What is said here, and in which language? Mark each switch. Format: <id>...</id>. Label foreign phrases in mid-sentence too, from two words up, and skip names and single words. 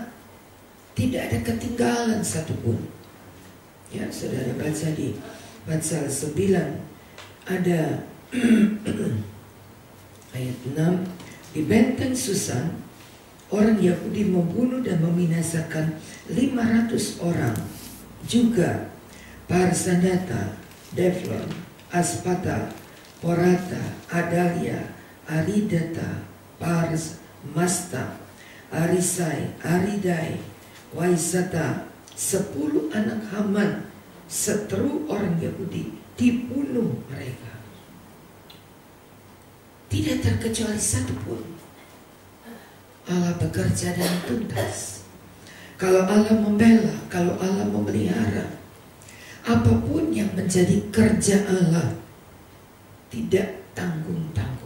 <id>Tidak ada ketinggalan satupun. Ya, saudara baca di pasal 9 ada ayat 6. Di benteng Susan, orang Yahudi membunuh dan membinasakan 500 orang. Juga Parsanata, Devlon, Aspata, Porata, Adalia, Aridata, Pars, Masta, Arisai, Aridai, Waisata, 10 anak Haman, seteru orang Yahudi, dibunuh mereka. Tidak terkecuali satupun. Allah bekerja dengan tuntas. Kalau Allah membela, kalau Allah memelihara, apapun yang menjadi kerja Allah, tidak tanggung-tanggung.</id>